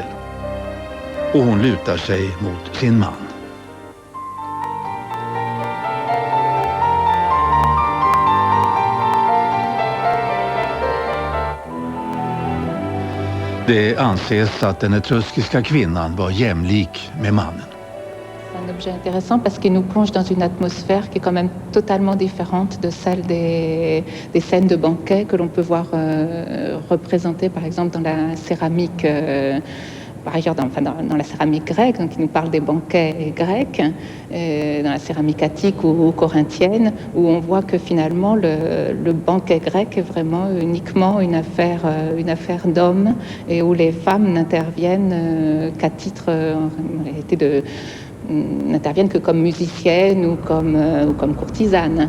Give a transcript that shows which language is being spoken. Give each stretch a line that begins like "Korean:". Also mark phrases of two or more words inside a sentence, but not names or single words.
Swedish: Och hon lutar sig mot sin man. Det anses att den etruskiska kvinnan var jämlik med mannen.
French: Un objet intéressant parce qu'il nous plonge dans une atmosphère qui est quand même totalement différente de celle des scènes de banquet que l'on peut voir représentées par exemple dans la céramique, par ailleurs dans la céramique grecque, donc qui nous parle des banquets grecs, dans la céramique attique ou corinthienne, où on voit que finalement le banquet grec est vraiment uniquement une affaire d'hommes et où les femmes n'interviennent qu'à titre en réalité n'interviennent que comme musiciennes ou comme courtisanes.